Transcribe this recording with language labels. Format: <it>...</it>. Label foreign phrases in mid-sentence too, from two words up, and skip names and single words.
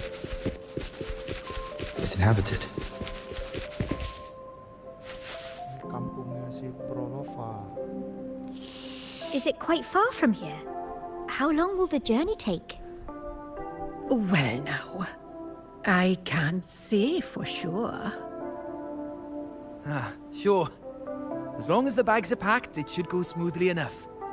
<en>It's inhabited.</en> <id>Kampungnya si Prolova.</id> <en>Is it quite far from here? How long will the journey take? Well now, I can't say for sure. Sure. As long as the bags are packed, it should go smoothly enough.</en>